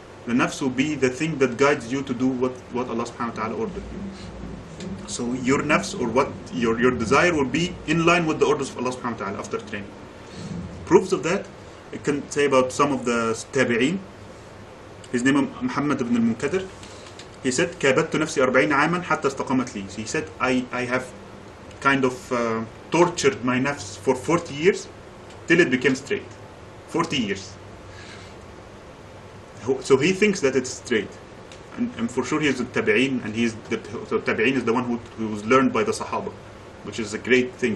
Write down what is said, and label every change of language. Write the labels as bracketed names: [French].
[English] The nafs will be the thing that guides you to do what Allah subhanahu wa ta'ala ordered you. So your nafs, or what your desire, will be in line with the orders of Allah subhanahu wa ta'ala after training. Proofs of that, I can say about some of the tabi'een. His name is Muhammad ibn al-Munkadir. He said, [Arabic] كابدت نفسي 40 عاما حتى استقامت لي. [English] He said, I have kind of tortured my nafs for 40 years till it became straight. 40 years. So he thinks that it's straight. And for sure he is a tabi'een, and so tabi'een is the one who was learned by the Sahaba, which is a great thing.